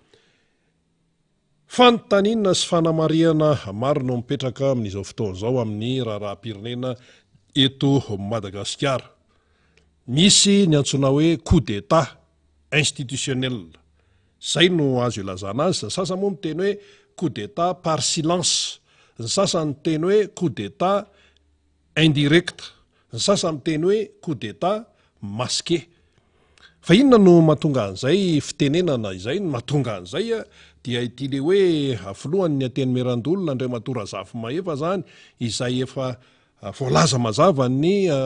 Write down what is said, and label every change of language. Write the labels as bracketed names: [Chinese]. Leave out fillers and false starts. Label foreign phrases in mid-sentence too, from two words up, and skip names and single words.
[Malagasy] fanontaniana sy fanamariana maro no mipetraka amin'izao fotoana zao amin'ny raharaham-pirenena eto Madagasikara misy ny antsoina hoe coup [French] d'état institutionnel [Malagasy] zay no azo ilazana azy sasa moa miteny hoe [French] coup d'état par silence [Malagasy] ny sasany teny hoe [French] coup d'état indirect [Malagasy] ny sasany teny hoe [French] coup d'état masqué [Malagasy] fa inona no mahatonga an'izay fitenenana izay no mahatonga an'izay dia ity le hoe voalohany ny ateny merandolona ndray matora zafy mahefa zany izay efa voalaza mazava ny